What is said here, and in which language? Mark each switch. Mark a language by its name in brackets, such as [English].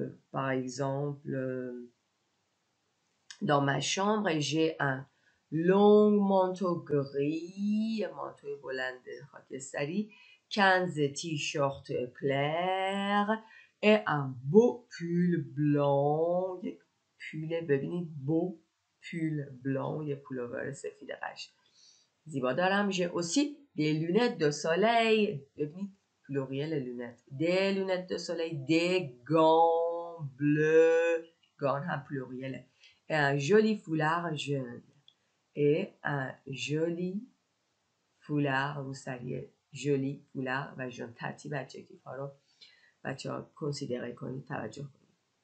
[French] par exemple, dans ma chambre, j'ai un long manteau gris, manteau [Persian] بلند خاکستری, [French] 15 t-shirts clairs et un beau pull blanc. [Persian] یک پول ببینید [French] beau pull blanc, [Persian] یه پولوور سفید قشنگ زیبا دارم. [French] j'ai aussi des lunettes de soleil. [Persian] ببینید [French] pluriel lunettes. Des lunettes de soleil, des gants bleus, gants هم pluriel. Et un joli foulard jaune. Et un joli foulard, vous saviez, joli foulard و jaune. [Persian] ترتیب ادجکتیف ها رو بچه ها کنسیدره کنید، توجه کنید.